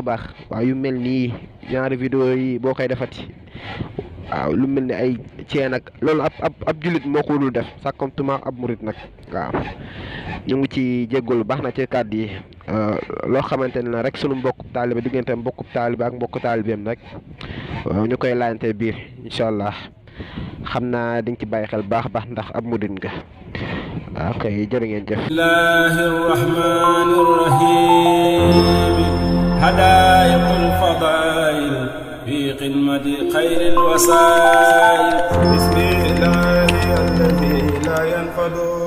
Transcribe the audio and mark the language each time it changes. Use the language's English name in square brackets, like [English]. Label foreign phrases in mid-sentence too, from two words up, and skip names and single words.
[Wolof] baax waaw yu mel nii ñaari vidéo yi boo koy defati waaw lu mel ni ay ceen ak loolu ab jullit moo ko dul def sàkkamtuma ab murit nag waaw ñu ngi ci jéggul baax na ci kàddu yi loo xamante ne rek sunu mbokku taalibe diggante mbokku taalibe ak mbokku taalibeem rek ñu koy laajante biir [Arabic] إن شاء الله [Wolof] xam naa di nga ci bàyyi xel baax a baax ndax ab murit nga waaw kay jërë ngeen jëf. [Arabic] بسم الله الرحمن الرحيم حدائق الفضائل في قمة خير الوسائل بسم الله الذي لا ينفد